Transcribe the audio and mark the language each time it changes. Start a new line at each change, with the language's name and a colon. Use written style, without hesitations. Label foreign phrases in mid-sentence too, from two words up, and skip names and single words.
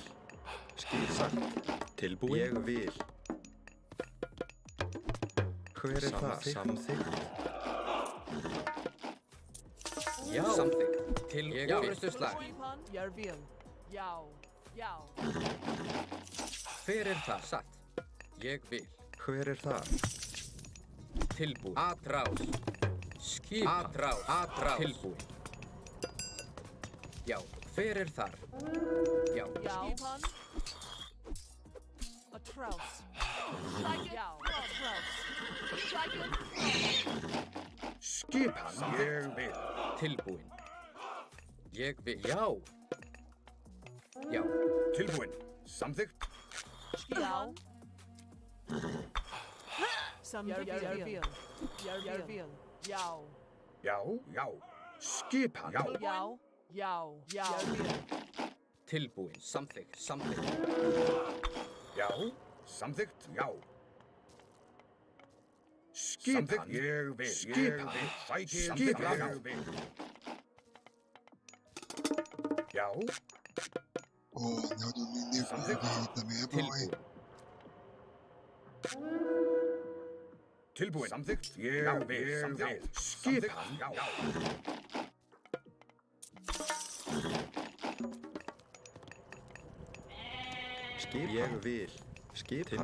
Icelandic: Skipan. Tilbúin. Ég vil. Hver er það? Samþykkt. Já. Samþykkt. Til orrustuslag. Skipan. Ég vil. Já. Já. Hver er það? Satt. Ég vil. Hver er það? Tilbúin.
Portuguese: Atrás. Skipan. Atrás. Atrás.
Icelandic: Tilbúin. Já. Hver er þar? Já. Skipan.
Portuguese: Atrás. Já. Atrás.
Icelandic: Skipan. Ég vil. Tilbúin. Ég vil. Já. Já. Tilbúin. Samþykkt. Já. Samþykkt. Ég vil. Ég vil. Já. Já. Já. Skipan. Já. Já. Já. Já. Ég vil. Tilbúin. Samþykkt. Samþykkt. Já. Samþykkt. Já. Skipan. Ég vil. Skipan. Skipan. Ég vil. Já.
Portuguese: Ô, anel do Mineiro aí também é bom, hein?
Icelandic: Tilbúin. Samþykkt. Ég vil. Samþykkt. Skipan. Já. Skip. Ég vil. Skipan.